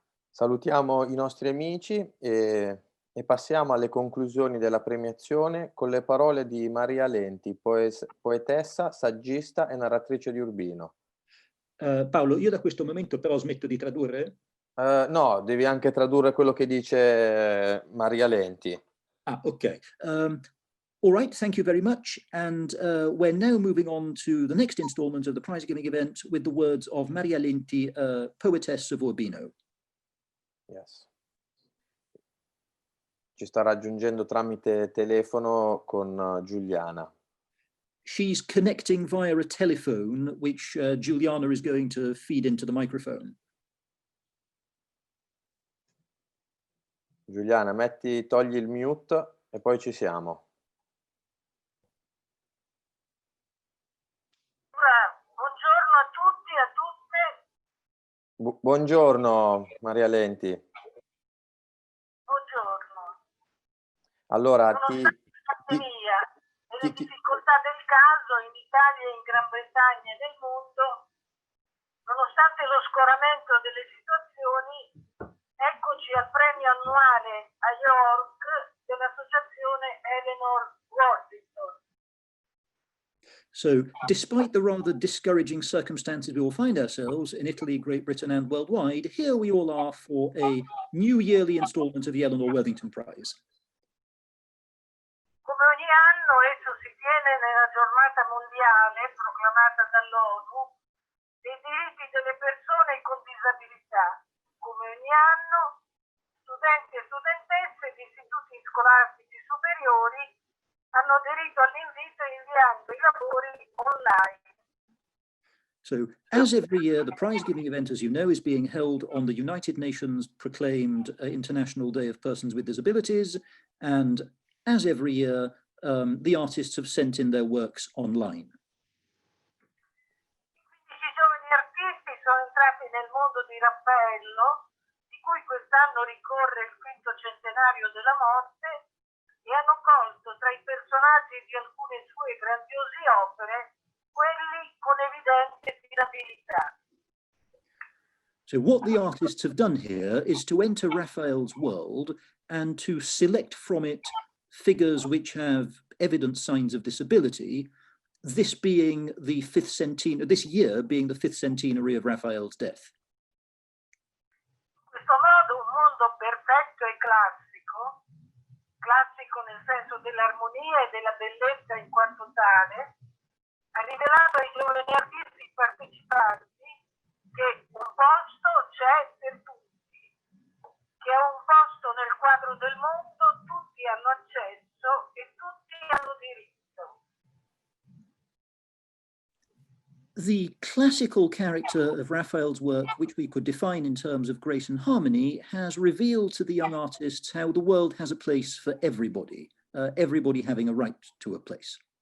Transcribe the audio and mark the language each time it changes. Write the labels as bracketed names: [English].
[Italian] Salutiamo i nostri amici e passiamo alle conclusioni della premiazione con le parole di Maria Lenti, poetessa, saggista e narratrice di Urbino. Paolo, io da questo momento però smetto di tradurre? No, devi anche tradurre quello che dice Maria Lenti. Ah, ok. [English] All right, thank you very much. And we're now moving on to the next installment of the prize giving event with the words of Maria Lenti, poetess of Urbino. Yes. [Italian] Ci sta raggiungendo tramite telefono con Giuliana. [English] She's connecting via a telephone, which Giuliana is going to feed into the microphone. [Italian] Giuliana, togli il mute e poi ci siamo. Buongiorno a tutti e a tutte. Buongiorno Maria Lenti. Buongiorno. Allora, Pandemia e le difficoltà del caso in Italia, in Gran Bretagna e nel mondo, nonostante lo scoramento delle situazioni, eccoci al premio annuale a York dell'associazione Eleanor Worthington. [English] So despite the rather discouraging circumstances we all find ourselves in Italy, Great Britain and worldwide, here we all are for a new yearly installment of the Eleanor Worthington Prize. [Italian] Come ogni anno esso si tiene nella giornata mondiale proclamata dall'ONU dei diritti delle persone con disabilità. Come ogni anno, studenti e studentesse di istituti scolastici superiori hanno aderito all'invito inviando i lavori online. [English] So, as every year, the prize-giving event, as you know, is being held on the United Nations proclaimed International Day of Persons with Disabilities, and as every year, the artists have sent in their works online. [Italian] I giovani artisti sono entrati nel mondo di Raffaello, di cui quest'anno ricorre il quinto centenario della morte, e hanno colto tra i personaggi di alcune sue grandiose opere quelli con evidente disabilità. [English] So what the artists have done here is to enter Raphael's world and to select from it figures which have evident signs of disability, this being the this year being the 5th centenary of Raphael's death. [Italian] In questo modo un mondo perfetto e classico, classico nel senso dell'armonia e della bellezza in quanto tale, ha rivelato ai giovani artisti partecipanti che un posto c'è per tutti, che è un posto nel quadro del mondo, tutti hanno accesso e tutti hanno diritto. [English] The classical character of Raphael's work, which we could define in terms of grace and harmony, has revealed to the young artists how the world has a place for everybody, everybody having a right to a place.